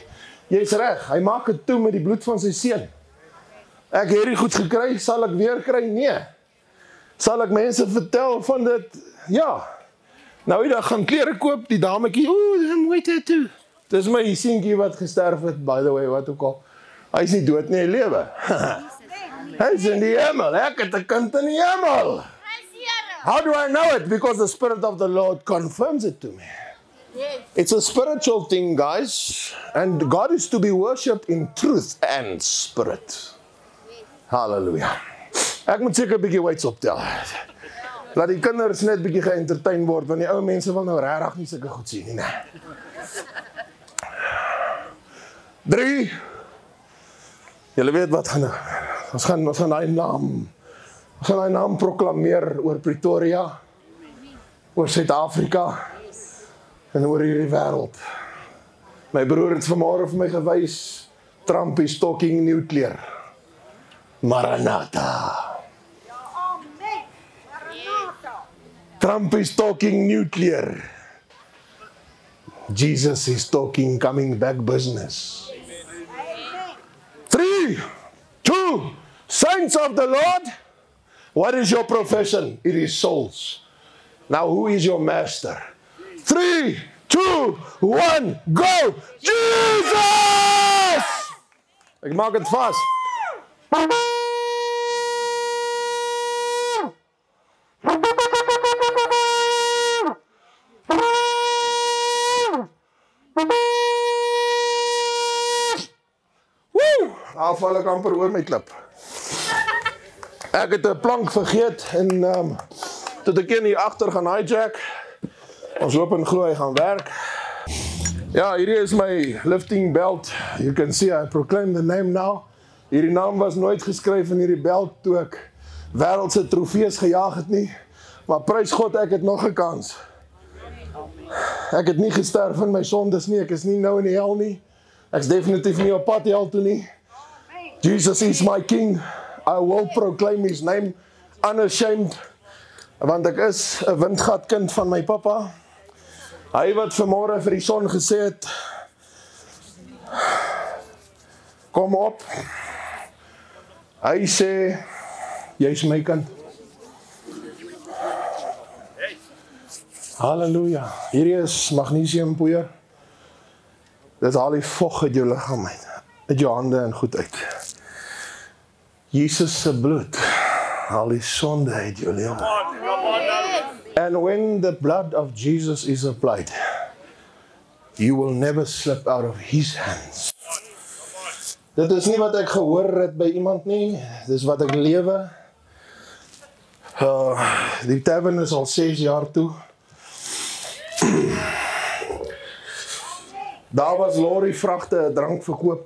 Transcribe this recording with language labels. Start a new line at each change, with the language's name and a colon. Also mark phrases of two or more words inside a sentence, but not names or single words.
Afrikaans: Jy's reg, hy maak dit toe met die bloed van sy seun. Ek het hierdie goed gekry, sal ek weer kry? Nee. Sal ek mense vertel van dit? Ja. Nou die dag gaan klere koop, die dametjie, dis 'n mooi tattoo. Dis my seentjie wat gesterf het,
English: by the way,
Afrikaans: wat ook al. Hy's nie dood nie, hy lewe. Hy's in die hemel, ek het 'n kind in die hemel.
English: How do I know it? Because the Spirit of the Lord confirms it to me. Yes. It's a spiritual thing, guys. And God is to be worshipped in truth and spirit. Hallelujah.
Afrikaans: Ek moet seker 'n bietjie weights optel. Laat die kinders net bietjie geëntertain word, want die ou mense wil nou regtig nie sulke goed sien nie, nee. 3. Julle weet wat gaan nou. Ons gaan daai naam proklameer oor Pretoria. oor Suid-Afrika en oor hierdie wêreld. My broer het vanmôre vir my gewys,
English: Trump is talking nuclear. Maranatha. Trump is talking nuclear. Jesus is talking coming back business. 3, 2, saints of the Lord. What is your profession? It is souls. Now who is your master? 3, 2, 1, go!
Afrikaans: Jesus! Ek maak het vas. Daar val ek amper oor my klip. Ek het 'n plank vergeet en tot ek een hier agter gaan hijack. Ons hoop en glo hy gaan werk. Ja, hierdie is my
English: lifting belt. You can see I proclaim the name now.
Afrikaans: Hierdie naam was nooit geskryf in hierdie belt toe ek wêreldse trofees gejaag het nie. Maar prys God, ek het nog 'n kans. Ek het nie gesterf in my sondes nie. Ek is nie nou in die hel nie. Ek's definitief nie op pad hel toe nie.
English: Jesus is my king. I will proclaim his name unashamed.
Afrikaans: Want ek is 'n windgatkind van my pappa. Hy wat vanmôre vir die son gesê het, kom op. Hy sê, jy's my kind. Halleluja. Hierdie is magnesiumpoeier. Dit haal die vog uit jou liggaam uit jou hande en goed uit. Jesus se bloed haal die sonde uit jou lewe.
English: And when the blood of Jesus is applied, you will never slip out of his hands.
Afrikaans: Dit is nie wat ek gehoor het by iemand nie, dis wat ek lewe. Die tavern is al 6 jaar toe. Daar was lorry vragte drank verkoop.